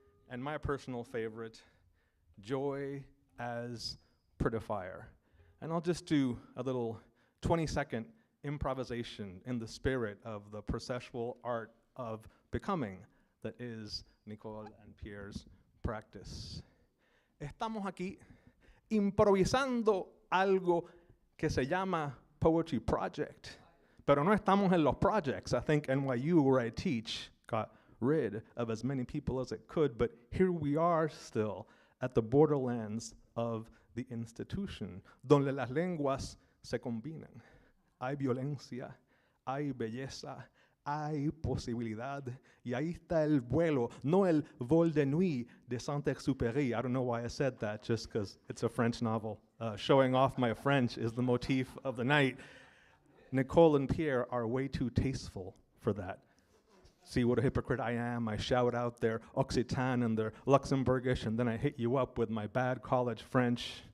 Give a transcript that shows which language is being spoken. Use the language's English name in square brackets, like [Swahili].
[English] And my personal favorite, joy as prettifier. And I'll just do a little 20-second improvisation in the spirit of the processual art of becoming that is Nicole and Pierre's practice. [Spanish] Estamos aquí improvisando algo que se llama Poetry Project. Pero no estamos en los projects. [English] I think NYU, where I teach, got rid of as many people as it could, but here we are still at the borderlands of the institution, [Spanish] donde las lenguas se combinan. Hay violencia, hay belleza, hay posibilidad, y ahí está el vuelo, no el vol de nuit de Saint-Exupéry. [English] I don't know why I said that, just because it's a French novel. Showing off my French is the motif of the night. Nicole and Pierre are way too tasteful for that. See what a hypocrite I am. I shout out their Occitan and their Luxembourgish, and then I hit you up with my bad college French.